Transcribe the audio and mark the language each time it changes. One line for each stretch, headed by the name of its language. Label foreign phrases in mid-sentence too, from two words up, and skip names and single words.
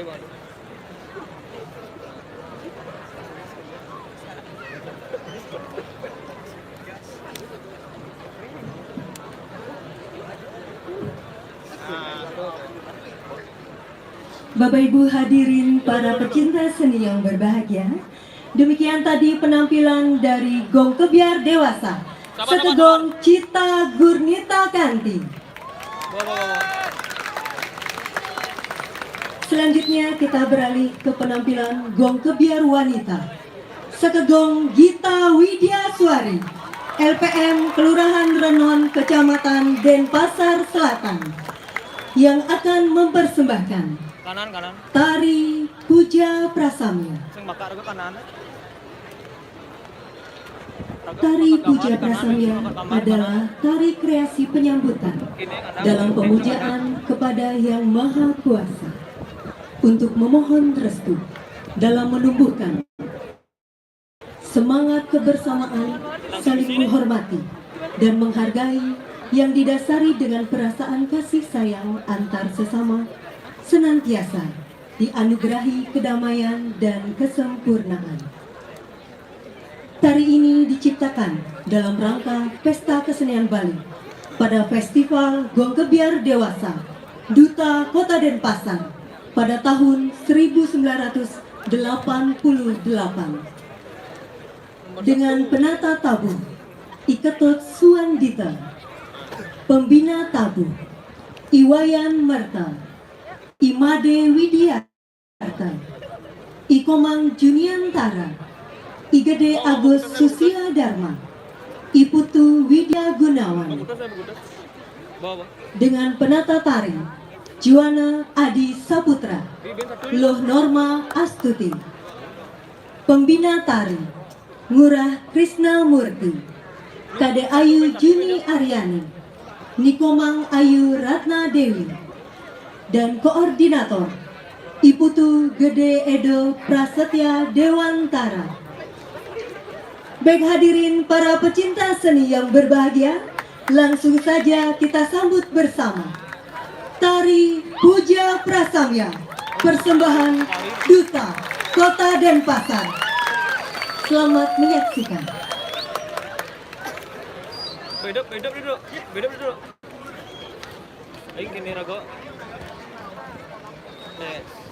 Indonesian: Bapak Ibu hadirin para pecinta seni yang berbahagia, demikian tadi penampilan dari Gong Kebiar Dewasa, Sekegong Cita Gurnita Kanti. Bawa. Selanjutnya kita beralih ke penampilan Gong Kebiar Wanita, Sekegong Gita Widya Suari, LPM Kelurahan Renon, Kecamatan Denpasar Selatan, yang akan mempersembahkan Kanan. Tari Puja Prasamya. Sing bakar ke kanan. Tari Puja Prasamya adalah tari kreasi penyambutan dalam pemujaan kepada Yang Maha Kuasa untuk memohon restu dalam menumbuhkan semangat kebersamaan, saling menghormati dan menghargai yang didasari dengan perasaan kasih sayang antar sesama, senantiasa dianugerahi kedamaian dan kesempurnaan. Tari ini diciptakan dalam rangka Pesta Kesenian Bali pada Festival Gong Kebiar Dewasa Duta Kota Denpasar pada tahun 1988 dengan penata tabuh Iketot Suandita, pembina tabuh Iwayan Marta, Imade Widiarta, Ikomang Juniantara, Igede Agus Susia Dharma, Iputu Widya Gunawan, Bawa. dengan penata tari Juwana Adi Saputra, Loh Norma Astuti, pembina tari Ngurah Krisna Murti, Kade Ayu Juni Aryani, Nikomang Ayu Ratna Dewi, dan koordinator Iputu Gede Edo Prasetya Dewantara. Baik hadirin para pecinta seni yang berbahagia, langsung saja kita sambut bersama Tari Puja Prasamya, persembahan Duta Kota Denpasar. Selamat menyaksikan. Bedap duduk. Ayo gini rago. Yes.